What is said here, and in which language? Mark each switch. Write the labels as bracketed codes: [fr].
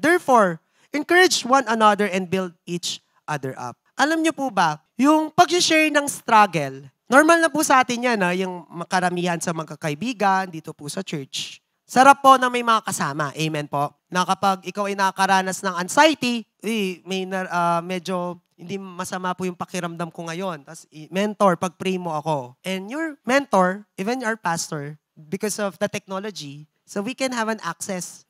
[en] Therefore, encourage one another and build each other up. [tl] Alam niyo po ba, yung pag-share ng struggle, normal na po sa atin yan, yung makaramihan sa magkakaibigan dito po sa church. Sarap po na may mga kasama. Amen po. Na kapag ikaw ay nakakaranas ng anxiety, medyo hindi masama po yung pakiramdam ko ngayon. Tapos mentor, pag-pray mo ako. [en] And your mentor, even our pastor, because of the technology, so we can have an access.